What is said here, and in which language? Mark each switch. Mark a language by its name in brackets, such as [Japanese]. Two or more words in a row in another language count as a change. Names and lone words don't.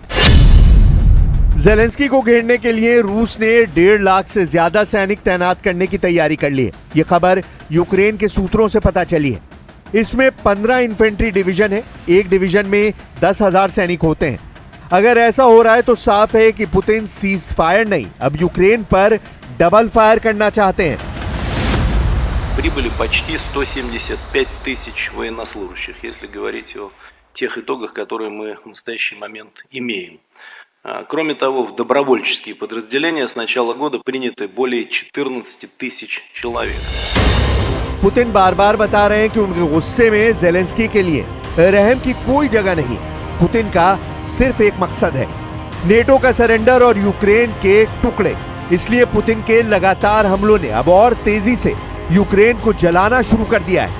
[Hindi] ज़ेलेंस्की को घेरने के लिए रूस ने 1.5 लाख से ज्यादा सैनिक तैनात करने की तैयारी कर ली है। यह खबर यूक्रेन के सूत्रों से पता चली है। इसमें 15 [English] infantry division [Hindi] है। एक डिवीजन में 10,000 सैनिक होते हैं। अगर ऐसा हो रहा है तो साफ है कि पुतिन [English] cease fire [Hindi] नहीं, अब यूक्रेन पर [English] double fire [Hindi] करना चाहते हैं। [Russian] Прибыли почти 175 тысяч военнослужащих, если говорить о тех итогах, которые мы в настоящий момент имеем. Кроме того, в добровольческие подразделения с начала года приняты более 14 тысяч человек. [Hindi] पुतिन बार बार बता रहे हैं कि उनके गुस्से में ज़ेलेंस्की के लिए रहम की कोई जगह नहीं। पुतिन का सिर्फ एक मकसद है, नेटो का सरेंडर और यूक्रेन के टुकड़े। इसलिए पुतिन के लगातार हमलों ने अब और तेजी से यूक्रेन को जलाना शुरू कर दिया है।